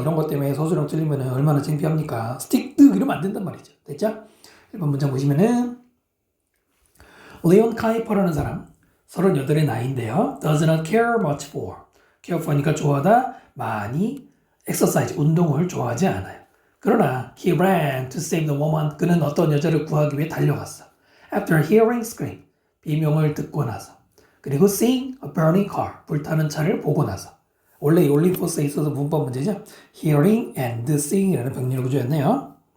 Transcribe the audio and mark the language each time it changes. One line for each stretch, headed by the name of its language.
Korean: 이런 것 때문에 서술형 틀리면 얼마나 창피합니까? 스틱득 이러면 안 된단 말이죠. 됐죠? 1번 문장 보시면은 레온 카이퍼라는 사람 38의 나이인데요.
English: does not care much for.
Korean: care for니까 좋아하다, 많이 exercise, 운동을 좋아하지 않아요.
English: 그러나 he ran to save the woman.
Korean: 그는 어떤 여자를 구하기 위해 달려갔어.
English: After hearing scream,
Korean: 비명을 듣고 나서. 그리고
English: seeing a burning car,
Korean: 불타는 차를 보고 나서. 원래 이 올림포스에 있어서 문법 문제죠. hearing and seeing이라는 병렬 구조였네요.